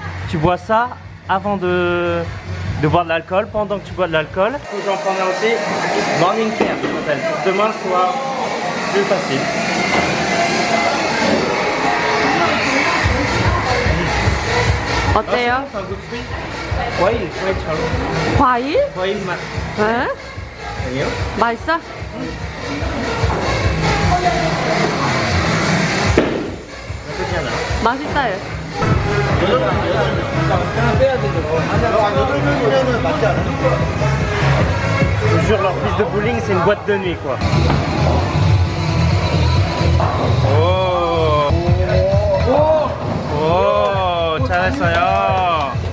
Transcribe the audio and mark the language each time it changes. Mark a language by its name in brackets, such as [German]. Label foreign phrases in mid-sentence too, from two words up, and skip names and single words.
[French] Tu bois ça avant de boire de l'alcool, pendant que tu bois de l'alcool. J'en prendrai aussi Morning Care, ça s'appelle. Demain soit plus facile. [Korean] 어때요? [French] C'est un goût de fruit. [Korean] 과일, 과일처럼. 과일? 과일 맛. 에? 아니요? 맛있어? 나쁘지 않아. 맛있다. [French] Je vous jure, leur piste de bowling, c'est une boîte de nuit, quoi. Oh! [Korean] Oh! 잘했어요.